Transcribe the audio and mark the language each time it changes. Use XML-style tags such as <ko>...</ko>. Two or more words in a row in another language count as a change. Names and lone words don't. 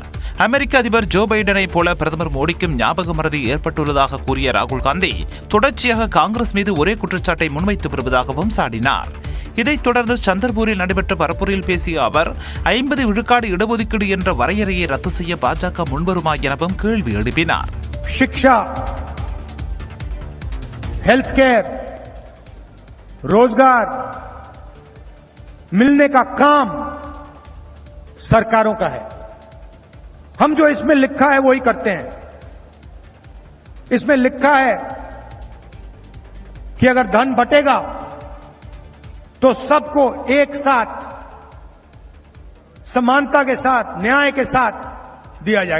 <ta>அமெரிக்க அதிபர் ஜோ பைடனைப் போல பிரதமர் மோடிக்கும் ஞாபக மறதி ஏற்பட்டுள்ளதாக கூறிய ராகுல் காந்தி, தொடர்ச்சியாக காங்கிரஸ் மீது ஒரே குற்றச்சாட்டை முன்வைத்து வருவதாகவும் சாடினார். இதைத் தொடர்ந்து சந்தர்பூரில் நடைபெற்ற பரப்புரையில் பேசிய அவர், 50 விழுக்காடு இடஒதுக்கீடு என்ற வரையறையை ரத்து செய்ய பாஜக முன்வருமா எனவும் கேள்வி எழுப்பினார்.</ta> <hi>शिक्षा,</hi> <en>health care,</en> <hi>रोजगार मिलने का काम सरकारों का है. हम जो इसमें लिखा है वही करते हैं. इसमें लिखा है कि अगर धन बटेगा तो सबको एक साथ समानता के साथ न्याय के साथ दिया जाएगा.</hi>